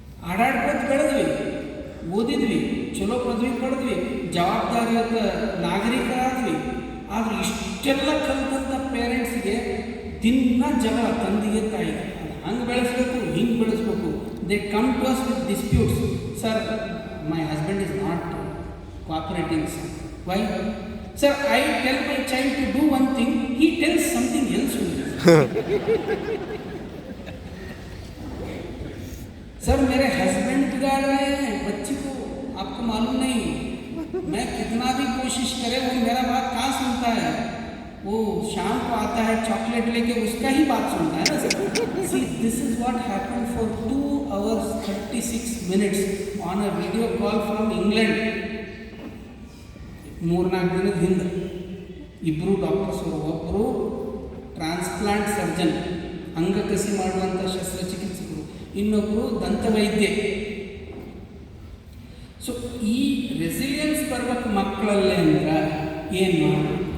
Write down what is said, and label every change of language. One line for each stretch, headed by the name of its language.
Kannada: ಆಡಾಡ್ಕೊತ ಬೆಳೆದ್ವಿ, ಓದಿದ್ವಿ, ಚಲೋ ಪದವಿ ಪಡೆದ್ವಿ, ಜವಾಬ್ದಾರಿಯುತ ನಾಗರಿಕರಾದ್ವಿ. ಆದರೆ ಇಷ್ಟೆಲ್ಲ ಕಲಿತಂಥ ಪೇರೆಂಟ್ಸ್ಗೆ ದಿನ ಜಗಳ ತಂದೆಗೆ ತಾಯಿಗೆ. ಹಂಗೆ ಬೆಳೆಸ್ಬೇಕು, ಹಿಂಗೆ ಬೆಳೆಸ್ಬೇಕು.
English: They come to us with disputes. Sir, my husband is not cooperating. Why? Sir, I tell my child to do one thing, he tells something else only.
Hindi: Sir, मेरे हस्बैंड बिगाड़ रहे हैं बच्ची को, आपको मालूम नहीं. मैं कितना भी कोशिश करे वो मेरा बात कहाँ सुनता है. वो शाम को आता है चॉकलेट लेके, उसका ही बात सुनता है ना.
English: See, this is what happened for 2 hours 36 minutes on a video call from England.
Kannada: 3-4 ದಿನದ ಹಿಂದೆ ಇಬ್ಬರು ಡಾಕ್ಟರ್ಸ್, ಒಬ್ಬರು ಟ್ರಾನ್ಸ್ಪ್ಲಾಂಟ್ ಸರ್ಜನ್, ಅಂಗಕಸಿ ಮಾಡುವಂಥ ಶಸ್ತ್ರಚಿಕಿತ್ಸಕರು, ಇನ್ನೊಬ್ಬರು ದಂತವೈದ್ಯ. ಸೊ ಈ ರೆಸಿಲಿಯನ್ಸ್ ಬರ್ಬೇಕು ಮಕ್ಕಳಲ್ಲೇ ಅಂದ್ರೆ ಏನು ಮಾಡಿ?